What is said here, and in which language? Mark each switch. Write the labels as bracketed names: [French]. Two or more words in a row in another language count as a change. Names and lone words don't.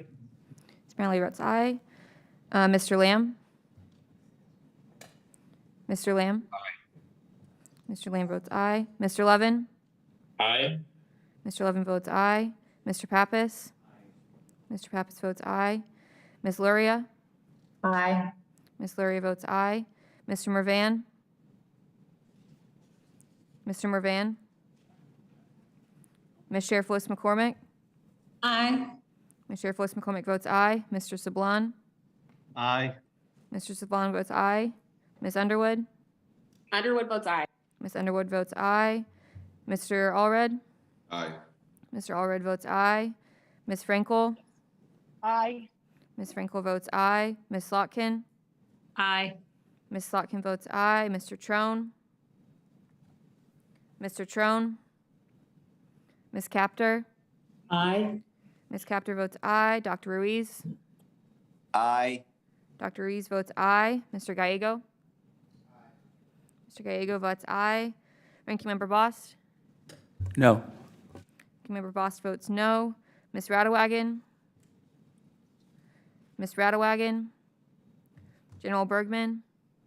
[English] Ms. Brownlee votes aye. Mr. Lamb? Mr. Lamb? Aye. Mr. Lamb votes aye. Mr. Levin? Aye. Mr. Levin votes aye. Mr. Pappas? Mr. Pappas votes aye. Ms. Luria? Aye. Ms. Luria votes aye. Mr. Mervan? Mr. Mervan? Ms. Sheriff Lewis McCormick? Aye. Ms. Sheriff Lewis McCormick votes aye. Mr. Sablon? Aye. Mr. Sablon votes aye. Ms. Underwood? Underwood votes aye. Ms. Underwood votes aye. Mr. Allred? Aye. Mr. Allred votes aye. Ms. Frankel? Aye. Ms. Frankel votes aye. Ms. Slotkin? Aye. Ms. Slotkin votes aye. Mr. Trone? Mr. Trone? Ms. Capter? Aye. Ms. Capter votes aye. Dr. Ruiz? Aye. Dr. Ruiz votes aye. Mr. Gallego? Mr. Gallego votes aye. Ranking Member Bost? No. Ranking Member Bost votes no. Ms. Radawagon? Ms. Radawagon? General Bergman? No.